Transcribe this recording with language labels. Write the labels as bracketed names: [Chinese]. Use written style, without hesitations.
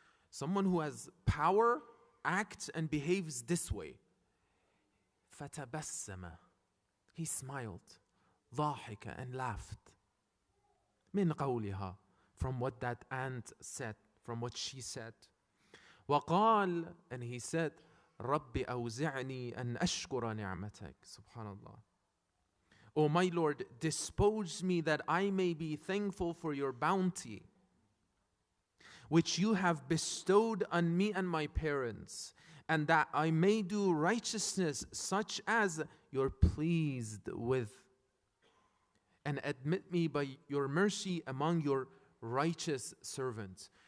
[English] Someone who has power acts and behaves this way. [Arabic] فَتَبَسَّمَ. [English] He smiled. [Arabic] ضَاحِكَ, [English] and laughed. [Arabic] مِنْ قَوْلِهَا, [English] from what that ant said, from what she said. [Arabic] وَقَالَ, [English] and he said, [Arabic] رَبِّ أَوْزِعْنِي أَنْ أَشْكُرَ نِعْمَتَكَ. Subhanallah. [English] O my Lord, dispose me that I may be thankful for your bounty, which you have bestowed on me and my parents, and that I may do righteousness such as you're pleased with, and admit me by your mercy among your righteous servants.